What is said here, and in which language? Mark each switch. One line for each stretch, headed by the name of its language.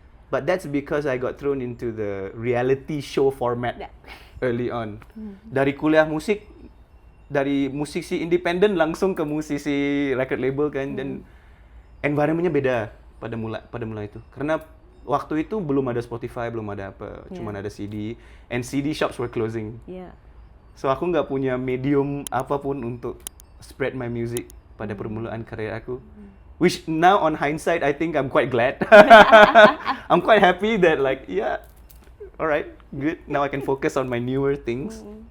English: But that's because I got thrown into the reality show format early on.
Indonesian: Dari kuliah musik, dari musisi independen langsung ke musisi record label kan, dan environment-nya beda pada mula itu. Karena waktu itu belum ada Spotify, belum ada apa, cuma ada CD,
English: and CD shops were closing.
Indonesian: So aku nggak punya medium apapun untuk
English: spread my music
Indonesian: pada permulaan karir aku.
English: Which now on hindsight, I think I'm quite glad. I'm quite happy that like, alright, good. Now I can focus on my newer things.